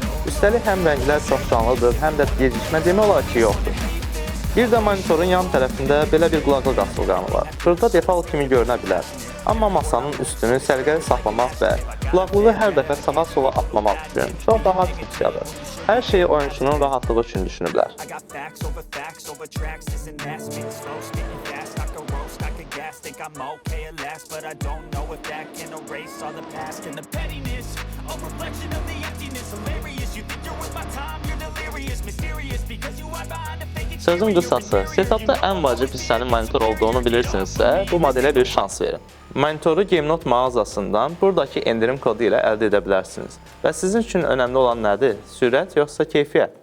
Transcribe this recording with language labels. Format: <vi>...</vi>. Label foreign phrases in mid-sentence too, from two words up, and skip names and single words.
<az>Üstəlik həm rənglər çox canlıdır, həm də gecikmə demək olar ki, yoxdur. Bir də monitorun yan tərəfində belə bir qulaqlıq asılqanı var. Burada default kimi görünə bilər. Amma masanın üstünü səliqəli saxlamaq və qulaqlığı hər dəfə sağa-sola atmamaq üçün çox rahat funksiyadır. Hər şeyi oyunçunun rahatlığı üçün düşünüblər.</az> <en>Think I'm okay at last, but I don't know if that can erase all the past and the pettiness, a reflection of the emptiness. Hilarious, you think you're with my time, you're delirious, mysterious because you hide behind a fake.</en> <az>Sözün qısası, setupda ən vacib hissənin monitor olduğunu bilirsinizsə, bu modelə bir şans verin. Monitoru GameNote mağazasından buradakı endirim kodu ilə əldə edə bilərsiniz. Və sizin üçün önəmli olan nədir? Sürət yoxsa keyfiyyət?</az>